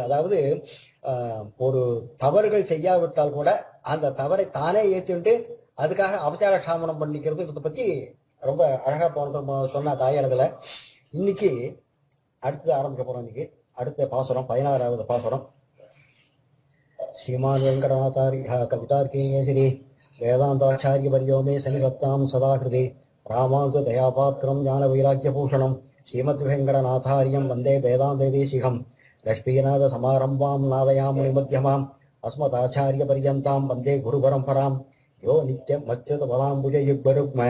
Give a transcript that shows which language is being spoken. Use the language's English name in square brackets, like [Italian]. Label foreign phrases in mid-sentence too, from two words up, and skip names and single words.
[Tamil] அதாவது ஒரு தவறுகள் செய்யாவிட்டால் கூட அந்த தவறை தானே ஏற்றுட்டு அதுக்காக அபச்சார சாமனம் பண்ணிக்கிறது இதை பத்தி ரொம்ப அழகா சொன்ன தாயாரதுல. இன்னைக்கு அடுத்தது ஆரம்பிக்க போறோம். இன்னைக்கு அடுத்த பாசுரம் 16வது பாசுரம். [Sanskrit] श्रीमान वेंकटनाथार्य कवितार्केश्वरी वेदांताचार्य वर्यो मे सन्निधत्तां सदा हृदि रामानुज दयापात्रं ज्ञान वैराग्यभूषणं श्रीमद्वेंकटनाथार्यं वन्दे वेदान्तदेशिकं लक्ष्मीनाथ समारंभां नादयामुनिमध्यमाम् अस्मदाचार्य पर्यन्तां वन्दे गुरुपरम्परां यो नित्यमच्युतपदाम्बुजयुग्मरुग्म